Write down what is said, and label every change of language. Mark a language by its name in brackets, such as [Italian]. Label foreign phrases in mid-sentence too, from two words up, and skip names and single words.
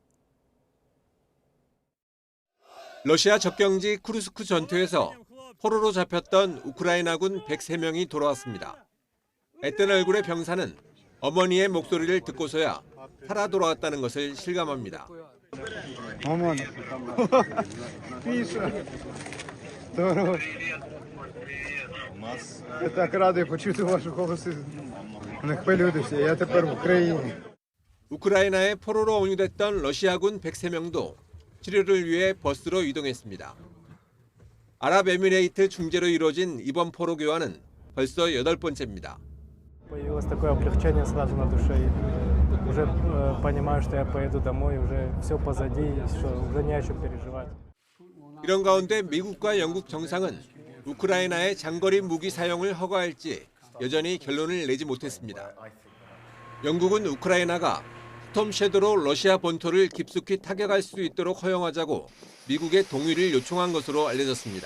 [Korean] 러시아 접경지 쿠르스크 전투에서 포로로 잡혔던 우크라이나군 103명이 돌아왔습니다. 앳된 얼굴의 병사는 어머니의 목소리를 듣고서야 살아 돌아왔다는 것을 실감합니다. 어머니. [Ukrainian] Я так радий почути ваші голоси. Не хвилюйтеся, я тепер в Україні. [Korean] 우크라이나에 포로로 온유됐던 러시아군 103명도 치료를 위해 버스로 이동했습니다. 아랍에미레이트 중재로 이루어진 이번 포로 교환은 벌써 8번째입니다. [Russian] Появилось такое облегчение сразу на душе. Уже понимаю, что я поеду домой, уже все позади, что уже не о чем переживать. [Korean] 이런 가운데 미국과 영국 정상은 우크라이나의 장거리 무기 사용을 허가할지 여전히 결론을 내지 못했습니다. 영국은 우크라이나가 스톰 섀도로 러시아 본토를 깊숙이 타격할 수 있도록 허용하자고 미국의 동의를 요청한 것으로 알려졌습니다.